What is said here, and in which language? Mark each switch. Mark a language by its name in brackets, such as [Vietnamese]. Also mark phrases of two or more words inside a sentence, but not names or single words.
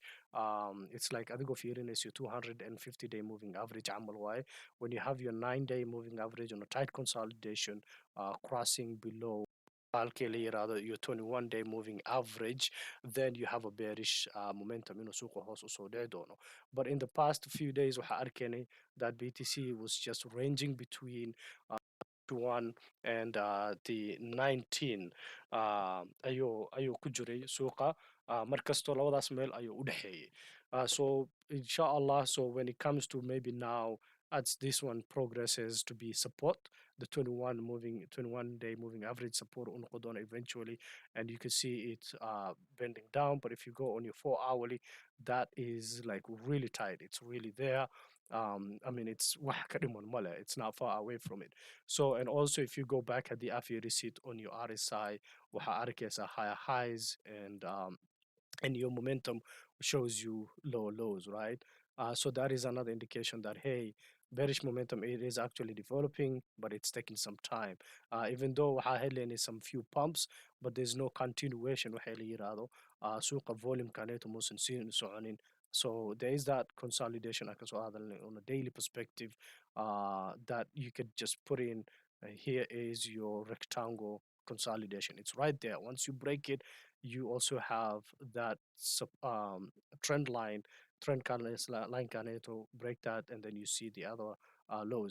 [English] It's like I think of is your 250 day moving average. When you have your 9 day moving average on a tight consolidation, crossing below rather your 21-day moving average, then you have a bearish momentum [Somali] suuqa hoos usoo dhici doono. [English] But in the past few days [Somali] waxaa arkaynay [English] that BTC was just ranging between 1 and the 19 [Somali] ayuu ku jiray suuqa, mar kastoo labadaas meel ayuu u dhexeeyey. [English] So inshallah, so when it comes to maybe now as this one progresses to be support, the 21-day moving average support on Kodona eventually, and you can see it bending down. But if you go on your 4 hourly, that is like really tight. It's really there. I mean, it's it's not far away from it. So, and also if you go back at the AFI receipt on your RSI, [Somali] waxa arkaysa [English] higher highs, and your momentum shows you lower lows, right? So that is another indication that hey, bearish momentum it is actually developing, but it's taking some time. Even though [Somali] waxaa helayna [English] some few pumps, but there's no continuation [Somali] waxay la yiraahdo suuqa volume kaneeto muusan sii soconin. [English] So there is that consolidation I can on a daily perspective that you could just put in. Here is your rectangle consolidation. It's right there. Once you break it, you also have that trend line, line to break that, and then you see the other lows.